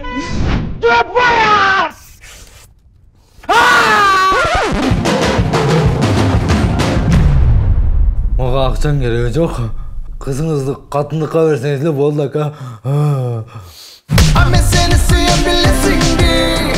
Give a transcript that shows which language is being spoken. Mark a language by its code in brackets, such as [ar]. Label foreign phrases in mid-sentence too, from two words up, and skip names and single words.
[tr] Yapma! [ky] Мага акчаң кереги жок. Кызыңызды катындыкка берсеңиз эле болду ака. [tr] Seni seveyim bilesin diye